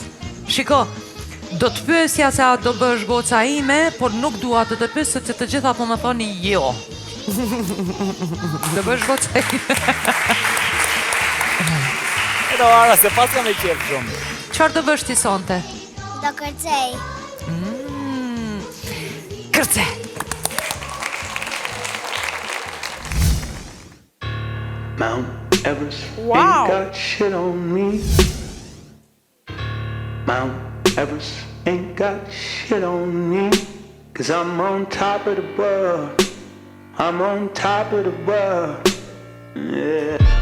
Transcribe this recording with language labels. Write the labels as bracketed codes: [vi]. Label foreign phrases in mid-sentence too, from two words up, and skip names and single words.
[sq] Shiko, do të pyesja se a do bësh goca ime, por nuk dua të të pyes, sepse të gjitha po më thoni jo. Do bësh goca ime. Hoara, se pas kam e qef shumë. Çfarë do bësh ti sonte? Do kërcej. Kërcej. [en] Mount Everest Wow. ain't got shit on me. Mount Everest ain't got shit on me. 'Cause I'm on top of the world. I'm on top of the world. Yeah.